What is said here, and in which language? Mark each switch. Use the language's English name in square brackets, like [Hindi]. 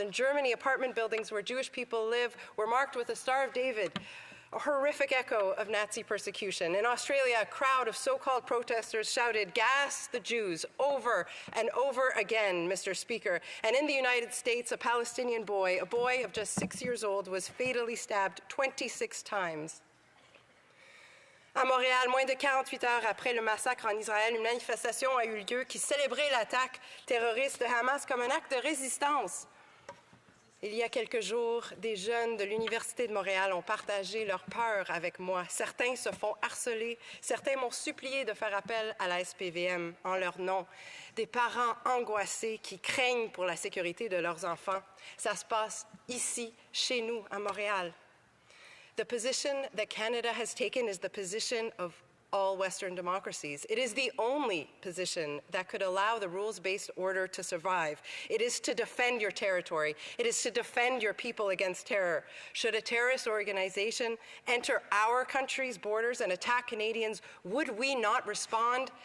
[English] In Germany, apartment buildings where Jewish people live were marked with the Star of David, a horrific echo of Nazi persecution. In Australia, a crowd of so-called protesters shouted, "Gas the Jews," over and over again, Mr. Speaker. And in the United States, a Palestinian boy, a boy of just 6 years old, was fatally stabbed 26 times. [French] À Montréal, moins de 48 heures après le massacre en Israël, une manifestation a eu lieu qui célébrait l'attaque terroriste de Hamas comme un acte de résistance. Il y a quelques jours, des jeunes de l'Université de Montréal ont partagé leur peur avec moi. Certains se font harceler, certains m'ont supplié de faire appel à la SPVM en leur nom. Des parents angoissés qui craignent pour la sécurité de leurs enfants. Ça se passe ici, chez nous, à Montréal. [English] The position that Canada has taken is the position of all Western democracies. It is the only position that could allow the rules-based order to survive. It is to defend your territory. It is to defend your people against terror. Should a terrorist organization enter our country's borders and attack Canadians, would we not respond?